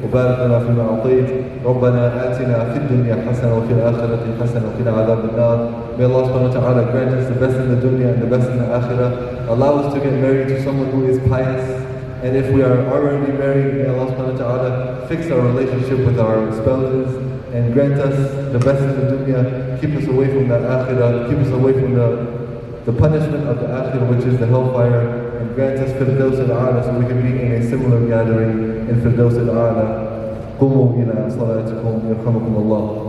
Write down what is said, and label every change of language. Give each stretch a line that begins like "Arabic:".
Arabic: وبارك لنا فيما أعطيت ربنا آتنا في الدنيا حسنة وفي الآخرة حسنة وقنا عذاب النار.
English: May Allah subhanahu wa ta'ala grant us the best in the dunya and the best in the akhirah. Allow us to get married to someone who is pious, and if we are already married, may Allah subhanahu wa ta'ala fix our relationship with our spouses and grant us the best in the dunya. Keep us away from the akhirah, keep us away from the punishment of the akhirah, which is the hellfire, and grant us Firdaus al-A'la so we can be in a similar gathering in Firdaus al-A'la.
Arabic: قوموا إلى صلاتكم يرحمكم الله.